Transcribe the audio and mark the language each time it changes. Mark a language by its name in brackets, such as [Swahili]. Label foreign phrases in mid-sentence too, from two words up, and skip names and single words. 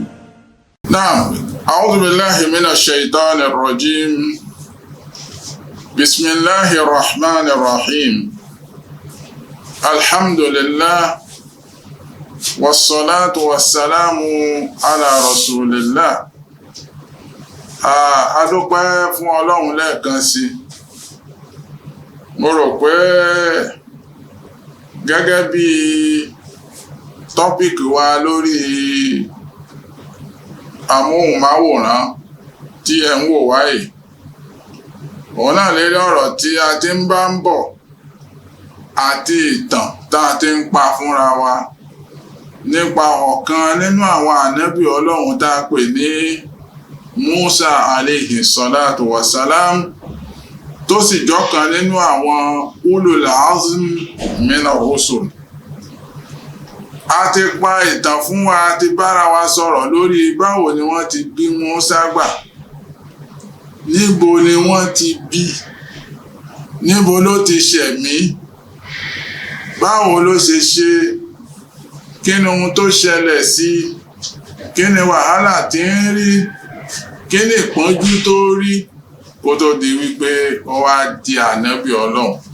[Arabic] نعم، أعوذ بالله من الشيطان الرجيم. بسم الله الرحمن الرحيم. الحمد لله والصلاة والسلام على رسول الله. [Yoruba] A dúpẹ́ fún Ọlọ́run lẹ́ẹ̀kan sí. Mo rò pé gẹ́gẹ́ bí tọ́pìkì wa lórí amóhùnmáwòrán tí ẹ ń wò wáyé, òun náà lérí ọ̀rọ̀ tí a ti ń bá ń bọ̀ àti ìtàn tá a ti ń pa fúnra wa nípa ọ̀kan nínú àwọn ànábì Ọlọ́run tá a pè ní Musa [Arabic] عليه الصلاة والسلام, [Yoruba] tó sì jọ́kan nínú àwọn [Arabic] أولو العزم من الرسل. [Yoruba] A ti pa ìtàn fún wa, a ti bára wa sọ̀rọ̀ lórí báwo ni wọ́n ti bí Musa gbà, níbo ni wọ́n ti bí, níbo ló ti ṣẹ̀mí, báwo ló ṣe ṣe, kí ni ohun tó ṣẹlẹ̀ sí, kí ni wàhálà tí ń rí, kí ni ìpọ́njú tó rí kó tó di wípé ó wá di ànábì Ọlọ́run.